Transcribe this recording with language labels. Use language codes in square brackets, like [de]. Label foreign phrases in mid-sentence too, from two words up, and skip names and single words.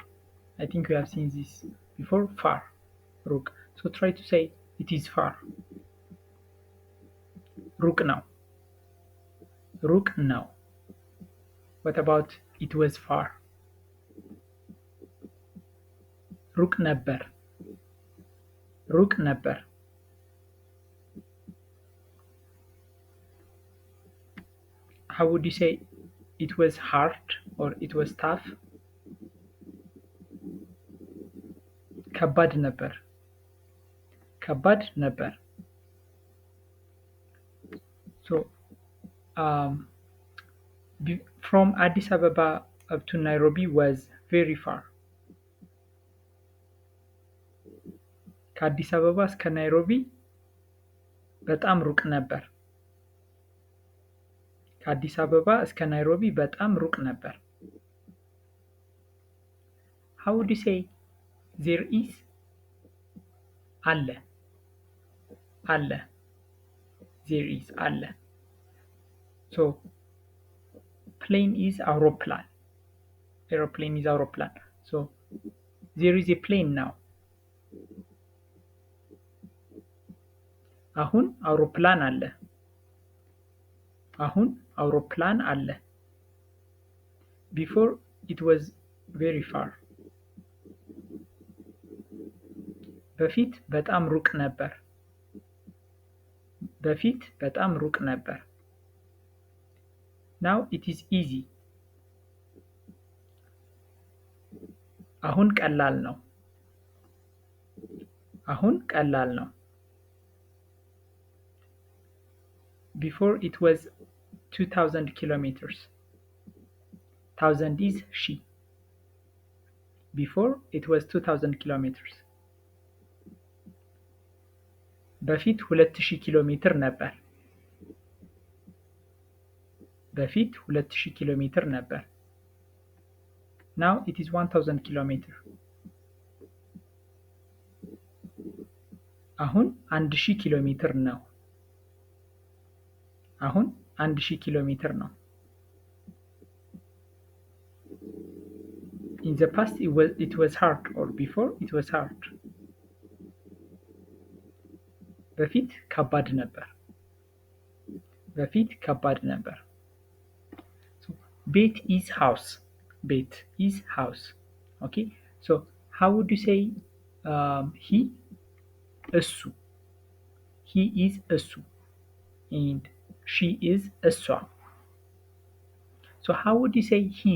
[en] I think we have seen this before. Far. Ruk. So try to say it is far. Ruk now. Ruk now. What about it was far? [am] ሩቅ ነበር. Ruk ነበር. [en] How would you say it was hard or it was tough? [am] ከባድ ነበር. ከባድ ነበር. [en] So from Addis Ababa up to Nairobi was very far. [am] ከአዲስ አበባ እስከ ናይሮቢ በጣም ሩቅ ነበር። ከአዲስ አበባ እስከ ናይሮቢ በጣም ሩቅ ነበር። [en] How would you say there is? [am] አለ አለ. [en] There is አለ. So plane is አውሮፕላን. Aeroplane is አውሮፕላን. So there is a plane now. [am] አሁን አውሮፕላን አለ. አሁን አውሮፕላን አለ. [en] Before it was very far. [am] በፊት በጣም ሩቅ ነበር. በፊት በጣም ሩቅ ነበር. [en] Now it is easy. [am] አሁን ቀላል ነው. አሁን ቀላል ነው. [en] Before it was 2000 kilometers. 1000 is ሺ. Before it was 2000 kilometers. [am] በፊት 2000 ኪሎ ሜትር ነበር. በፊት 2000 ኪሎ ሜትር ነበር. [en] Now it is 1000 kilometer. [am] አሁን 1000 ኪሎ ሜትር ነው. አሁን 1000 ኪሎ ሜትር ነው. [en] In the past it was hard or before it was hard. [am] በፊት ከባድ ነበር. በፊት ከባድ ነበር. [en] So, ቤት is house. ቤት is house. Okay, so how would you say he? እሱ. He is እሱ and she is እሷ. So how would you say his?